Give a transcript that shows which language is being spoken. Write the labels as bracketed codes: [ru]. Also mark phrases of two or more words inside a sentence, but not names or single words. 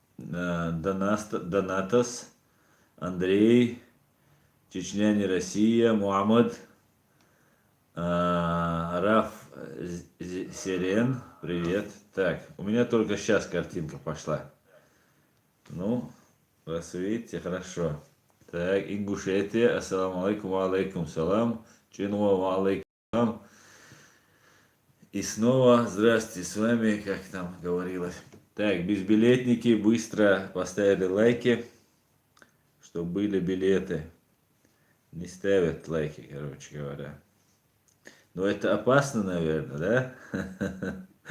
[ru] Донатас, Андрей, Чечня не Россия, Мухаммад, Раф Сирен, привет. Так, у меня только сейчас картинка пошла. Ну, раз вы видите, хорошо. Так, Ингушетия, [ar] السلام عليكم، عليكم السلام, чинуа عليكم السلام. [ru] И снова здравствуйте с вами, как там говорилось. Так, безбилетники, быстро поставили лайки, чтобы были билеты. Не ставят лайки, короче говоря. Но это опасно, наверное, да?